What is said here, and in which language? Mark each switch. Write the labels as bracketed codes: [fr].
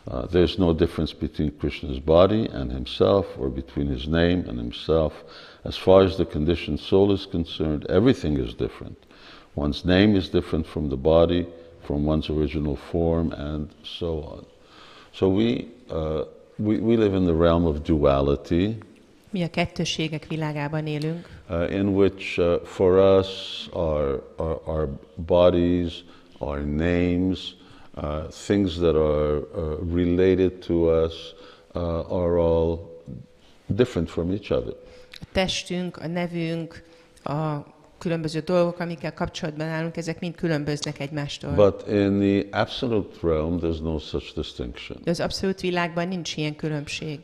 [en] There's no difference between Krishna's body and himself, or between his name and himself. As far as the conditioned soul is concerned, everything is different. One's name is different from the body, from one's original form, and so on. So we live in the realm of duality. [hu] Mi a kettősségek világában élünk. [en] In which for us our bodies, our names, things that are related to us are all different from each other. [hu] A testünk, a nevünk, a különböző dolgok, amikkel kapcsolatban állunk, ezek mind különböznek egymástól. [en] But in the absolute realm, there's no such distinction. [hu] De az abszolút világban nincs ilyen különbség.